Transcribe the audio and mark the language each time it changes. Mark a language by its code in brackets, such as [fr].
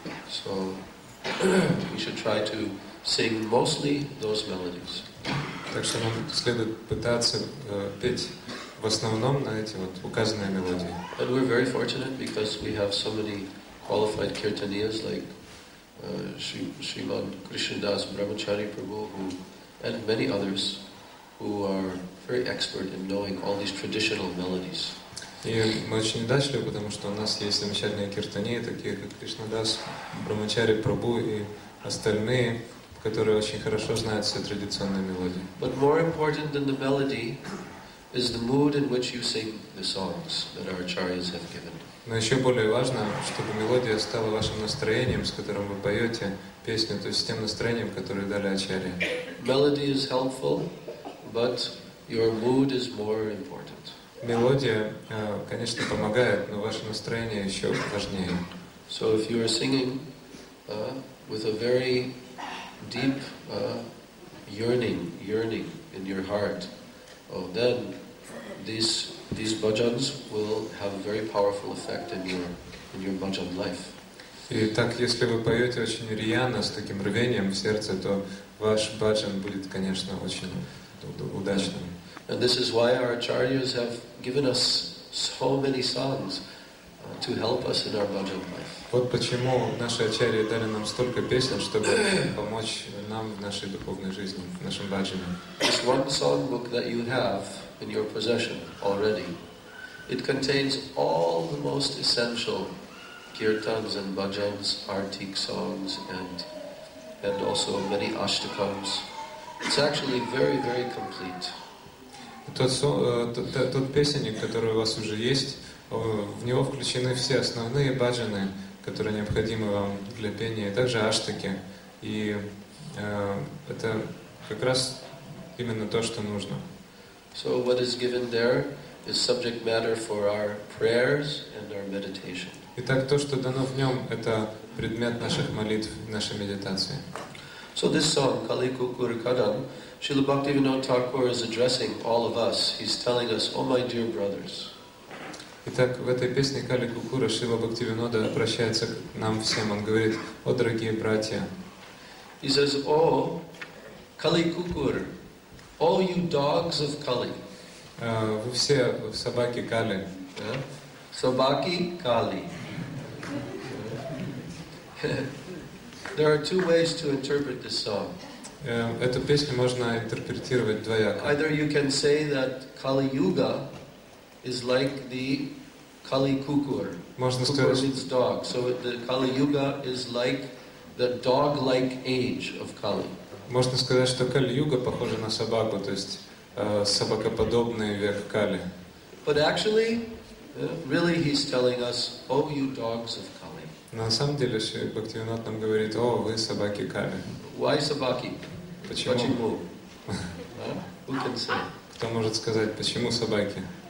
[en] So we should try to sing mostly those melodies. [ru] Так что нам следует пытаться петь в основном на эти вот указанные мелодии. [en] And we're very fortunate because we have so many qualified kirtaniyas like Sriman Krishnadas Brahmachari Prabhu and many others who are very expert in knowing all these traditional melodies. [ru] И мы очень удачливы, потому что у нас есть замечательные киртании, такие как Кришнадас, Брахмачари Прабhu и остальные, которые очень хорошо знают все традиционные мелодии. [en] But more important than the melody is the mood in which you sing the songs that our acharyas have given. [ru] Но еще более важно, чтобы мелодия стала вашим настроением, с которым вы поете песню, то есть тем настроением, которое дали ачарьи. [en] Melody is helpful, but your mood is more important. [ru] Мелодия, конечно, помогает, но ваше настроение еще важнее. [en] So if you are singing with a very deep yearning in your heart, then these bhajans will have a very powerful effect in your bhajan life. [ru] И так, если вы поете очень рьяно, с таким рвением в сердце, то ваш баджан будет, конечно, очень удачным. [en] And this is why our acharyas have given us so many songs to help us in our bhajan life. [ru] Вот почему наши ачарьи дали нам столько песен, чтобы помочь нам в нашей духовной жизни, в нашем баджане. [en] This one songbook that you have in your possession already, it contains all the most essential kirtans and bhajans, artik songs, and also many ashtakams. It's actually very, very complete. [ru] Тот песенник, который у вас уже есть, в него включены все основные баджаны, которые необходимы вам для пения, и также аштаки. И это как раз именно то, что нужно. [en] So what is given there is subject matter for our prayers and our meditation. [ru] Итак, то, что дано в нем, это предмет наших молитв, нашей медитации. [en] So this song, Kali Kukur Kadam, Srila Bhaktivinoda Thakur is addressing all of us. He's telling us, oh my dear brothers. [ru] Итак, в этой песне Кали Кукура Шрила Бхактивинода обращается к нам всем. Он говорит: «О, дорогие братья». [en] He says, oh, Kali Kukur, all you dogs of Kali. [ru] Вы все собаки Кали. Sabaki Kali. [en] There are two ways to interpret this song. [ru] Эту песню можно интерпретировать двояко. [en] Either you can say that Kali Yuga is like the Kali Kukur. [ru] Можно [en] Kukur [ru] сказать, [en] means dog. So the Kali Yuga is like the dog-like age of Kali. [ru] можно сказать, что Кали-юга похожа на собаку, то есть собакоподобный век Кали. [en] But actually, really he's telling us, oh you dogs of Kali. [ru] Но на самом деле Шри Бхактивинод нам говорит: «О, вы собаки Кали». [en] Why Sabaki? [ru] Почему? [en] Who can say? [ru] Кто может сказать, почему собаки?